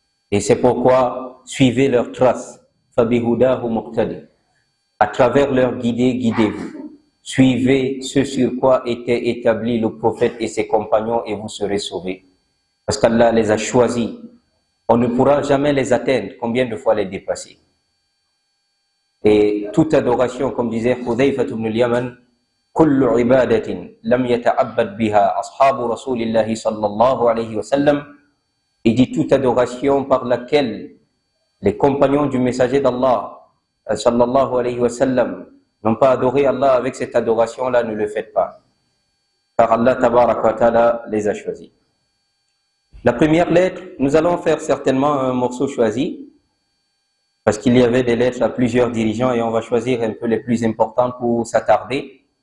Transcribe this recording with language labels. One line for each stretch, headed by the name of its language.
French: Et c'est pourquoi suivez leurs traces.
Arabic: Fabihudahu muqtadi.
French: À travers leur guidée, guidez-vous. Suivez ce sur quoi étaient établis le prophète et ses compagnons et vous serez sauvés. Parce qu'Allah les a choisis. On ne pourra jamais les atteindre. Combien de fois les dépasser? Et toute adoration, comme disait Hudhayfah ibn al-Yaman,
Arabic: كل عبادة لم يتعبد بها أصحاب رسول الله صلى الله عليه وسلم.
French: Il dit toute adoration par laquelle les compagnons du messager d'Allah sallallahu alayhi wa sallam n'ont pas adoré Allah avec cette adoration-là, ne le faites pas. Car Allah tabaraka wa ta'ala les a choisis. La première lettre, nous allons faire certainement un morceau choisi, parce qu'il y avait des lettres à plusieurs dirigeants et on va choisir un peu les plus importantes pour s'attarder.